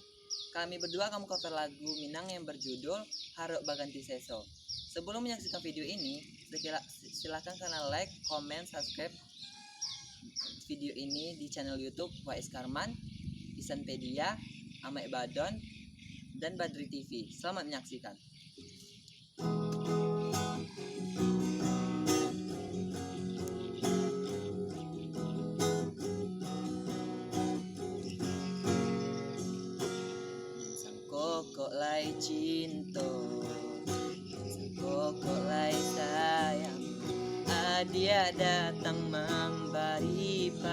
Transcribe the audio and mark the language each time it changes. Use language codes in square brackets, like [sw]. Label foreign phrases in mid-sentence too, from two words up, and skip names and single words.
[id] Kami berdua akan cover lagu Minang yang berjudul Haruk Baganti Seso. Sebelum menyaksikan video ini, silakan kalian [en] like, comment, subscribe [id] video ini di channel YouTube WS Karman, Isanpedia, Amek Badon, dan Badri TV. Selamat menyaksikan. [min] Kok lai cinta, kok lai sayang, dia datang memberi